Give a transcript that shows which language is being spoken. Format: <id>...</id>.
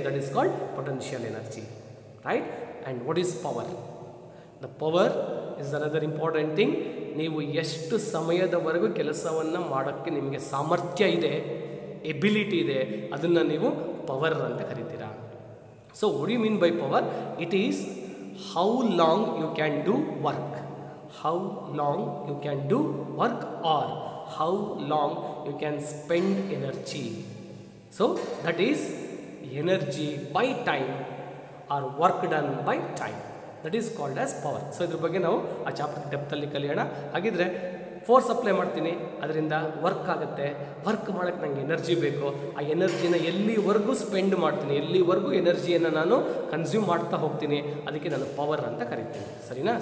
<en>That is called potential energy, right? And what is power? The power is another important thing.</en> <kn>ನೀವು ಎಷ್ಟು ಸಮಯದವರೆಗೂ ಕೆಲಸವನ್ನು ಮಾಡೋಕ್ಕೆ ನಿಮಗೆ ಸಾಮರ್ಥ್ಯ ಇದೆ, ಎಬಿಲಿಟಿ ಇದೆ, ಅದನ್ನು ನೀವು ಪವರ್ ಅಂತ ಕರಿತೀರಾ.</kn> <en>So what you mean by power? It is how long you can do work, how long you can do work, or how long you can spend energy. So that is energy by time or work done by time, that is called as power.</en> <kn>So ಇದ್ರ ಬಗ್ಗೆ ನಾವು ಆ chapter ಡೆಪ್ತಲ್ಲಿ ಕಲಿಯೋಣ. ಹಾಗಿದ್ರೆ force apply ಮಾಡ್ತೀನಿ, ಅದರಿಂದ work ಆಗುತ್ತೆ. Work ಮಾಡೋಕ್ಕೆ ನನಗೆ ಎನರ್ಜಿ ಬೇಕು. ಆ ಎನರ್ಜಿನ ಎಲ್ಲಿವರೆಗೂ ಸ್ಪೆಂಡ್ ಮಾಡ್ತೀನಿ, ಎಲ್ಲಿವರೆಗೂ ಎನರ್ಜಿಯನ್ನು ನಾನು ಕನ್ಸ್ಯೂಮ್ ಮಾಡ್ತಾ ಹೋಗ್ತೀನಿ, ಅದಕ್ಕೆ ನಾನು ಪವರ್ ಅಂತ ಕರಿತೀನಿ. ಸರಿನಾ?</kn>